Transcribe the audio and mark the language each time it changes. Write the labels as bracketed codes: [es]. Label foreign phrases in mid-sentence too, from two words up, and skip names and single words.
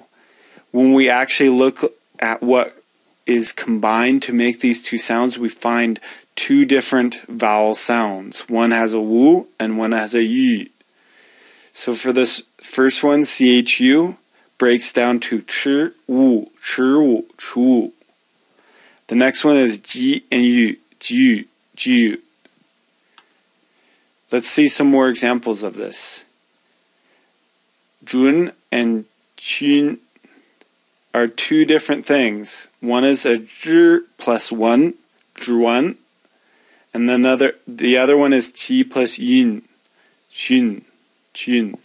[en] When we actually look at what is combined to make these two sounds, we find two different vowel sounds. One has a wu and one has a yu. So for this first one, CHU breaks down to chi wu, chu. The next one is ji and yu, ju. Let's see some more examples of this. Jun and Qun are two different things. One is a zh plus one, zhuan, and then the other one is qi plus yun, qun.